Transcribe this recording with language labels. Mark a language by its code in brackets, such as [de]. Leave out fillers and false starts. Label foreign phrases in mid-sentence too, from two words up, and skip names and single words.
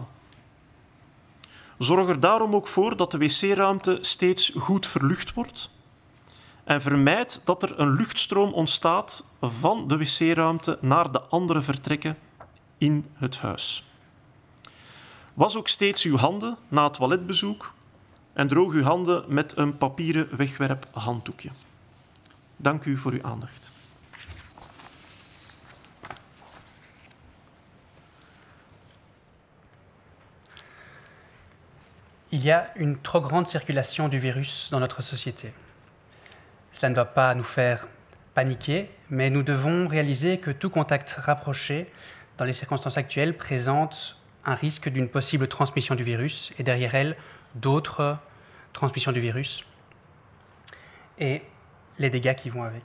[nl] Zorg er daarom ook voor dat de wc-ruimte steeds goed verlucht wordt en vermijd dat er een luchtstroom ontstaat van de wc-ruimte naar de andere vertrekken in het huis. Was ook steeds uw handen na het toiletbezoek en droog uw handen met een papieren wegwerphanddoekje. Dank u voor uw aandacht. [fr] Il y a une trop grande circulation du virus dans notre société. Cela ne doit pas nous faire paniquer, mais nous devons réaliser que tout contact rapproché dans les circonstances actuelles, présentent un risque d'une possible transmission du virus et derrière elle, d'autres transmissions du virus et les dégâts qui vont avec.